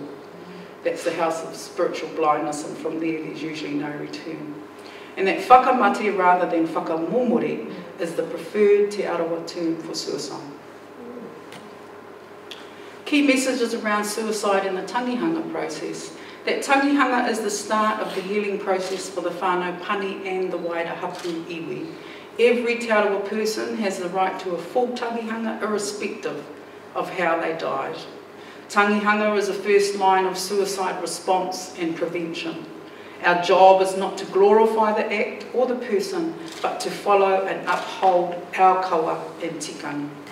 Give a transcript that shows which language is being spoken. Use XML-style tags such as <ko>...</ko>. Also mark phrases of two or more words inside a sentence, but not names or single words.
<en>That's the house of spiritual blindness, and from there there's usually no return. And that whakamate rather than whakamōmori is the preferred Te Arawa term for suicide. Key messages around suicide in the tangihanga process. That tangihanga is the start of the healing process for the</en> <mi>whānau pani</mi> <en>and the wider</en> <mi>hapu iwi.</mi> <en>Every Te Arawa person has the right to a full tangihanga irrespective of how they died. Tangihanga is the first line of suicide response and prevention. Our job is not to glorify the act or the person, but to follow and uphold our kawa and tikanga.</en>